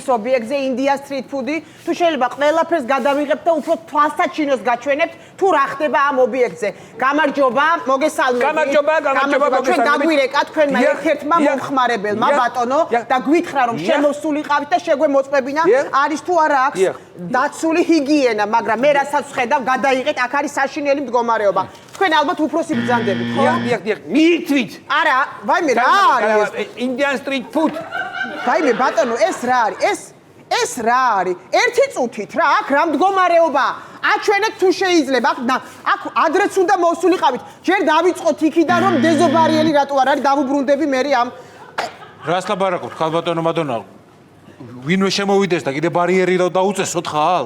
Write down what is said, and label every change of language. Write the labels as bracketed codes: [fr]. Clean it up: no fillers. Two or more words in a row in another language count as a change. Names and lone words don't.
[ka] ობიექტზე ინდია სტრიტ ფუდი თუ შეიძლება ყველაფერს გადავიღებთ და უფრო თვალსაჩინოს გაჩვენებთ თუ რა ხდება ამ ობიექტზე გამარჯობა მოგესალმებით ჩვენ დაგვირეკა თქვენმა ერთ-ერთმა მომხმარებელმა ბატონო და გვითხრა რომ შემოსულიყავით და შეგვემოწმებინა არის თუ არა აქვს დაცული ჰიგიენა მაგრამ მე რასაც ვხედავ გადაიღეთ აქ არის საშინელი მდგომარეობა თქვენ ალბათ უფროსი ბრძანდებით ხო დიახ მიირთვით არა ვაიმე რა არის Indian street food ვაიმე ბატონო ეს რა არის ეს რა არის ერთი წუთით რა აქ რა მდგომარეობა აჩვენეთ თუ შეიძლება აქ ადრეც უნდა მოსულიყავით ჯერ დავიწყოთ იქიდან რომ დეზობარიელი რატო არ არის დავუბრუნდები მე ამ რას ლაბარაკობთ ხალბატონო მადონა ვინმე შემოვიდეს და კიდე ბარიერი დაუწესოთ ხალხს